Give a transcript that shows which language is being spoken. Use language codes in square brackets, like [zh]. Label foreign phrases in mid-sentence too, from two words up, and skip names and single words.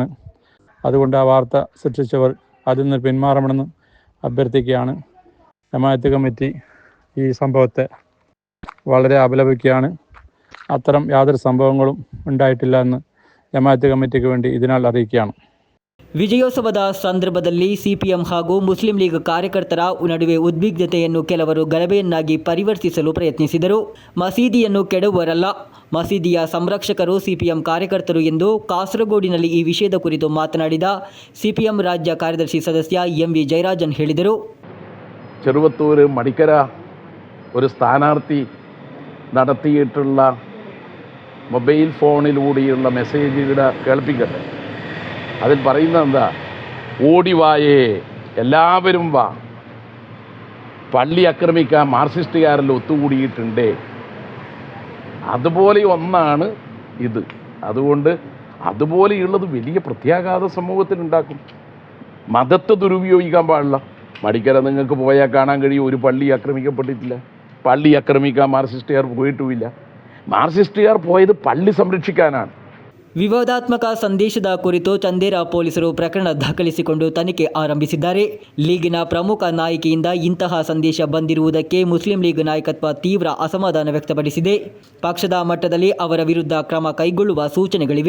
[ml] അതുകൊണ്ട് ആ വാർത്ത സൃഷ്ടിച്ചവർ അതിൽ നിന്ന് പിന്മാറണമെന്ന് അഭ്യർത്ഥിക്കുകയാണ്. ജമാഅത്ത് കമ്മിറ്റി ഈ സംഭവത്തെ വളരെ അപലപിക്കുകയാണ്. അത്തരം യാതൊരു സംഭവങ്ങളും ഉണ്ടായിട്ടില്ല എന്ന് ജമാഅത്ത് കമ്മിറ്റിക്ക് വേണ്ടി ഇതിനാൽ അറിയിക്കുകയാണ്. [kn] ವಿಜಯೋತ್ಸವದ ಸಂದರ್ಭದಲ್ಲಿ ಸಿಪಿಎಂ ಹಾಗೂ ಮುಸ್ಲಿಂ ಲೀಗ್ ಕಾರ್ಯಕರ್ತರ ನಡುವೆ ಉದ್ವಿಗ್ನತೆಯನ್ನು ಕೆಲವರು ಗಲಭೆಯನ್ನಾಗಿ ಪರಿವರ್ತಿಸಲು ಪ್ರಯತ್ನಿಸಿದರು. ಮಸೀದಿಯನ್ನು ಕೆಡುವವರಲ್ಲ, ಮಸೀದಿಯ ಸಂರಕ್ಷಕರು ಸಿಪಿಎಂ ಕಾರ್ಯಕರ್ತರು ಎಂದು ಕಾಸರಗೋಡಿನಲ್ಲಿ ಈ ವಿಷಯದ ಕುರಿತು ಮಾತನಾಡಿದ ಸಿಪಿಎಂ ರಾಜ್ಯ ಕಾರ್ಯದರ್ಶಿ ಸದಸ್ಯ ಎಂವಿ ಜಯರಾಜನ್ ಹೇಳಿದರು. [ml] ചെറുവത്തൂർ മടിക്കര ഒരു സ്ഥാനാർത്ഥി നടത്തിയിട്ടുള്ള മൊബൈൽ ഫോണിലൂടെയുള്ള മെസ്സേജുകൾ കേൾപ്പിക്കട്ടെ. അതിൽ പറയുന്നത് എന്താ? ഓടിവായേ, എല്ലാവരും വാ, പള്ളി ആക്രമിക്കാൻ മാർക്സിസ്റ്റുകാരെല്ലാം ഒത്തുകൂടിയിട്ടുണ്ട്. അതുപോലെ ഒന്നാണ് ഇത്. അതുകൊണ്ട് അതുപോലെയുള്ളത് വലിയ പ്രത്യാഘാത സമൂഹത്തിനുണ്ടാക്കും. മതത്തെ ദുരുപയോഗിക്കാൻ പാടില്ല. മടിക്കര നിങ്ങൾക്ക് പോയാൽ കാണാൻ കഴിയും, ഒരു പള്ളി ആക്രമിക്കപ്പെട്ടിട്ടില്ല. പള്ളി ആക്രമിക്കാൻ മാർക്സിസ്റ്റുകാർ പോയിട്ടുമില്ല. ಮಾರ್ಕ್ಸಿಸ್ಟುകാർ പോയത് പള്ളി സംരക്ഷിക്കാനാണ്. [kn] ವಿವಾದಾತ್ಮಕ ಸಂದೇಶದ ಕುರಿತು ಚಂದೇರ ಪೊಲೀಸರು ಪ್ರಕರಣ ದಾಖಲಿಸಿಕೊಂಡು ತನಿಖೆ ಆರಂಭಿಸಿದ್ದಾರೆ. ಲೀಗಿನ ಪ್ರಮುಖ ನಾಯಕಿಯಿಂದ ಇಂತಹ ಸಂದೇಶ ಬಂದಿರುವುದಕ್ಕೆ ಮುಸ್ಲಿಂ ಲೀಗ್ ನಾಯಕತ್ವ ತೀವ್ರ ಅಸಮಾಧಾನ ವ್ಯಕ್ತಪಡಿಸಿದೆ. ಪಕ್ಷದ ಮಟ್ಟದಲ್ಲಿ ಅವರ ವಿರುದ್ಧ ಕ್ರಮ ಕೈಗೊಳ್ಳುವ ಸೂಚನೆಗಳಿವೆ.